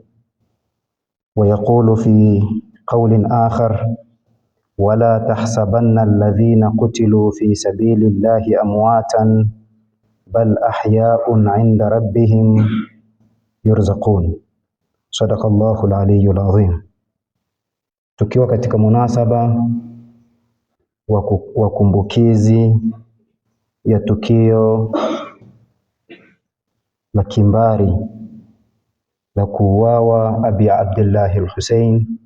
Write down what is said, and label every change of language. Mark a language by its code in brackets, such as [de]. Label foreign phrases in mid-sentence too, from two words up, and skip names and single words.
[ar] ويقول في قول آخر: ولا تحسبن الذين قتلوا في سبيل الله أمواتا بل أحياء عند ربهم يرزقون. صدق الله العلي العظيم. [sw] Tukiwa katika munasaba wa kumbukizi ya tukio la kimbari la kuuawa Abi Abdullah al-Hussein,